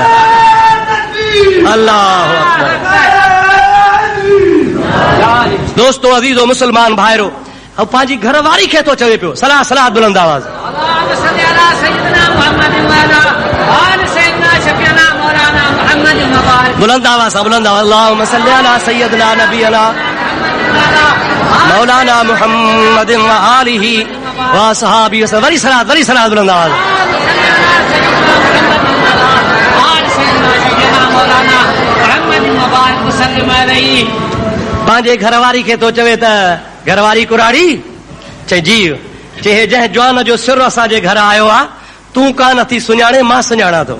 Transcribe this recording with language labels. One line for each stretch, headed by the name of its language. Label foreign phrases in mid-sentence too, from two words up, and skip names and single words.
Arabic: الله أكبر.
Sindhi: दोस्तो अज़ीज़ो मुसलमान भाइरो, अब पंहिंजी घरवारी खे तो चवे पियो, सलाह सलाह बुलंद आवाज़, बुलंद आवाज़ सां, बुलंद आवाज़,
Arabic: اللهم صل على سيدنا نبينا مولانا محمد وآله وأصحابه وسلم.
Sindhi: वरी सलात बुलंद आवाज़। पंहिंजे घरवारी खे तो चवे त घरवारी कुराड़ी, चई जी, चए जंहिं जवान जो सिर असांजे घर आयो आ तूं कान थी सुञाणे, मां सुञाणा थो।